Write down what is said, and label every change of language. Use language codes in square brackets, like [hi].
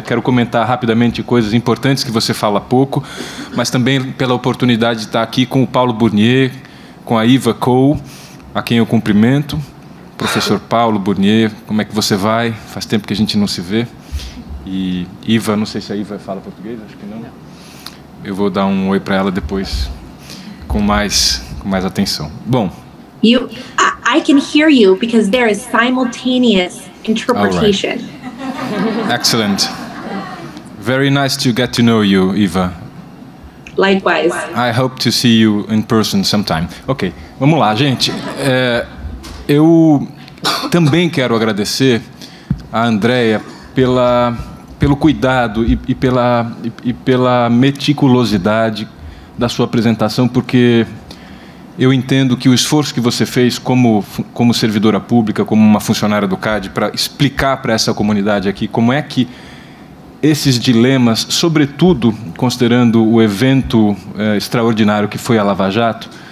[pt] Quero comentar rapidamente coisas importantes que você fala pouco, mas também pela oportunidade de estar aqui com o Paulo Burnier, com a Iva Cole, a quem eu cumprimento. Professor Paulo Burnier, como é que você vai? Faz tempo que a gente não se vê. E Iva, não sei se a Iva fala português, acho que não. Eu vou dar um oi para ela depois, com mais atenção. Bom. [en] I can hear you because there is simultaneous interpretation. Right. Excellent. Very nice to get to know you, Iva. Likewise. I hope to see you in person sometime. [pt] Ok, vamos lá, gente. Eu também quero agradecer a Andréa pelo cuidado e pela meticulosidade da sua apresentação, porque eu entendo que o esforço que você fez como servidora pública, como uma funcionária do CAD, para explicar para essa comunidade aqui como é que esses dilemas, sobretudo considerando o evento extraordinário que foi a Lava Jato,